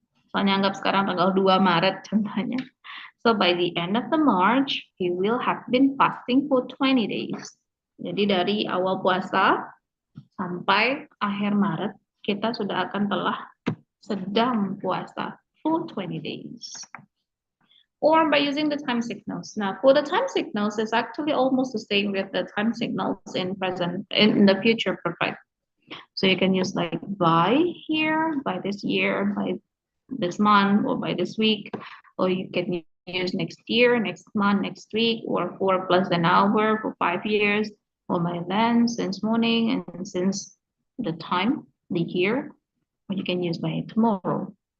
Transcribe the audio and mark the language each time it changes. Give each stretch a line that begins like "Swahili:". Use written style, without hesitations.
Indonesian: Soalnya anggap sekarang tanggal 2 Maret contohnya.
English: So by the end of the March, he will have been fasting for 20 days.
Indonesian: Jadi dari awal puasa sampai akhir Maret, kita sudah akan telah sedang puasa
English: for 20 days. Or by using the time signals. Now, for the time signals, it's actually almost the same with the time signals in the future perfect. So you can use like by here, by this year, by this month, or by this week, or you can use next year, next month, next week, or 4 plus an hour for 5 years, or by then, since morning, and since the time, the year, or you can use by tomorrow.